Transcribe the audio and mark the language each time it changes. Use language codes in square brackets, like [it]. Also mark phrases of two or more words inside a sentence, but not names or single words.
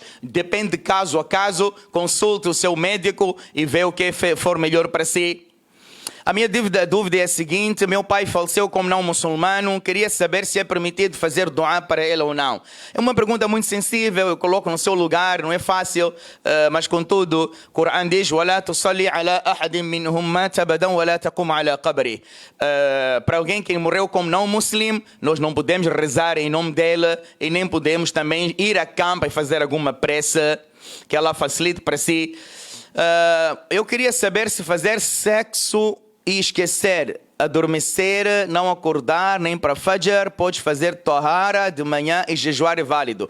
[pt] Depende de caso a caso, consulte o seu médico e vê o que for melhor para si. A minha dúvida é a seguinte: meu pai faleceu como não muçulmano, queria saber se é permitido fazer dua para ele ou não. É uma pergunta muito sensível, eu coloco no seu lugar, não é fácil, mas contudo, o Coran diz: [ar] وَلَا تُصَلِّ عَلَىٰ أَحَدٍ مِّنْهُمْ مَاتَ أَبَدًا وَلَا تَقُمْ عَلَىٰ قَبْرِهِ. [pt] Para alguém que morreu como não muçulmano, nós não podemos rezar em nome dele e nem podemos também ir a campo e fazer alguma prece que ela facilite para si. Eu queria saber se fazer sexo e esquecer, adormecer, não acordar, nem para Fajr, pode fazer Tahara de manhã e jejuar é válido?